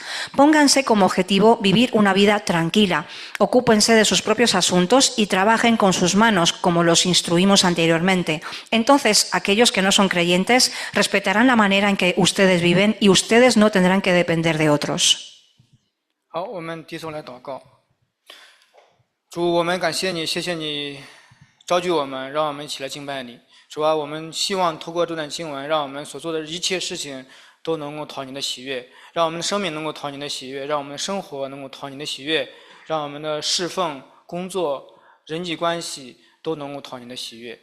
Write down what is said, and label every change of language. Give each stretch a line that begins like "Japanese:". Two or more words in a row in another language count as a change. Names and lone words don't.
Spanish: Pónganse como objetivo vivir una vida tranquila. Ocúpense de sus propios asuntos y trabajen con sus manos, como los instruimos anteriormente. Entonces, aquellos que no son creyentes respetarán la manera en que ustedes viven y ustedes no tendrán que depender de otros.
Chinese: 好，我们低头来祷告。主，我们感谢你，谢谢你召集我们，让我们一起来敬拜你。主啊，我们希望透过这段经文，让我们所做的一切事情都能够讨你的喜悦，让我们的生命能够讨你的喜悦，让我们的生活能够讨你的喜悦，让我们的侍奉、工作、人际关系都能够讨你的喜悦。